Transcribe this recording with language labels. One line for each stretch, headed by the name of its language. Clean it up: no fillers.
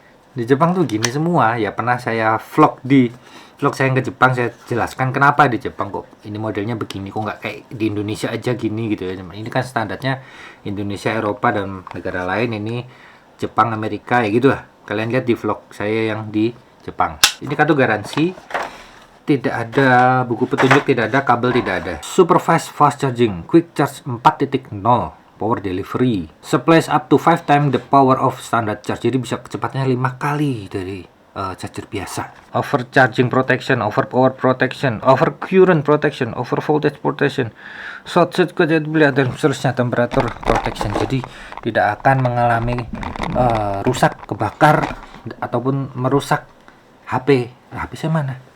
Indonesian: Di Jepang tuh gini semua. Ya pernah saya vlog saya yang ke Jepang, saya jelaskan kenapa di Jepang kok ini modelnya begini, kok nggak kayak di Indonesia aja gini gitu ya. Ini kan standarnya Indonesia, Eropa, dan negara lain. Ini Jepang, Amerika, ya gitu lah. Kalian lihat di vlog saya yang di Jepang. Ini kartu garansi, tidak ada buku petunjuk, tidak ada kabel, tidak ada.
English: Supervised fast charging, quick charge 4.0, power delivery, supplies up to 5 times the power of standard charge.
Indonesian: Jadi bisa kecepatnya 5 kali dari charger biasa.
English: Overcharging protection, over power protection, over current protection, over voltage protection, short circuit
Indonesian: dan seterusnya,
English: temperature protection.
Indonesian: Jadi tidak akan mengalami rusak, kebakar, ataupun merusak HP saya mana?